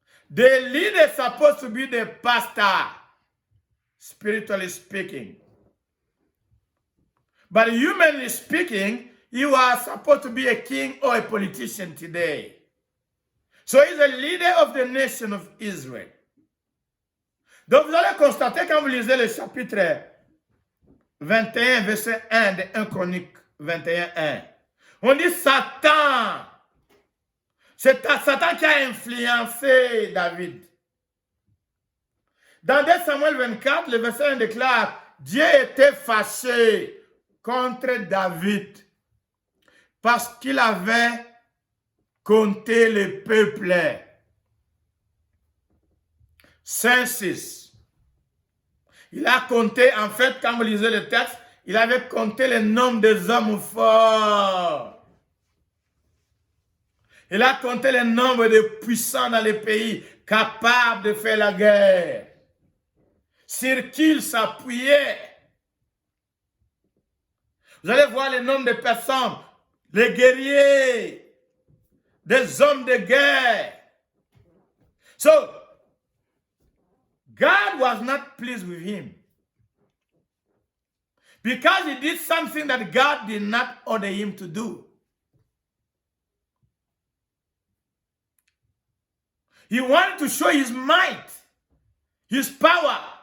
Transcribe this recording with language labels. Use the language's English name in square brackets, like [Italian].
[English] The leader is supposed to be the pastor, spiritually speaking. But humanly speaking, he was supposed to be a king or a politician today. So he's a leader of the nation of Israel. [French] Donc vous allez constater quand vous lisez le chapitre 21, verset 1 de 1 Chronique 21, 1. On dit Satan. C'est Satan qui a influencé David. Dans 2 Samuel 24, le verset 1 déclare, Dieu était fâché contre David parce qu'il avait compté le peuple. 5-6. Il a compté, en fait, quand vous lisez le texte, il avait compté le nombre des hommes forts. Il a compté le nombre de puissants dans le pays, capables de faire la guerre, sur qui il s'appuyait. Vous allez voir le nombre de personnes, les guerriers, des hommes de guerre. [English] So, God was not pleased with him because he did something that God did not order him to do. He wanted to show his might, his power.